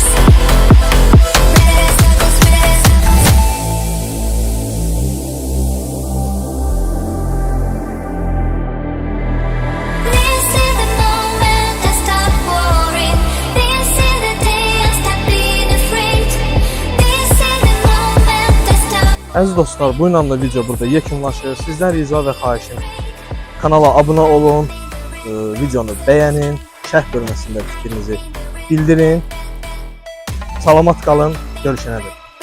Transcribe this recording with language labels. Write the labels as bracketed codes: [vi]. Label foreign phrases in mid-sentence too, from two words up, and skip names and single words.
[en] Red circles, red circles. This is the moment I stop worrying. This is the day I stop being afraid. This is the moment I stop. [az] Əziz dostlar, bu ilə də video burada yekunlaşır. Sizdən rica və xahişim kanala abunə olun, videonu bəyənin, şərh bölməsində fikrinizi bildirin. Salamat qalın, görüşənədək.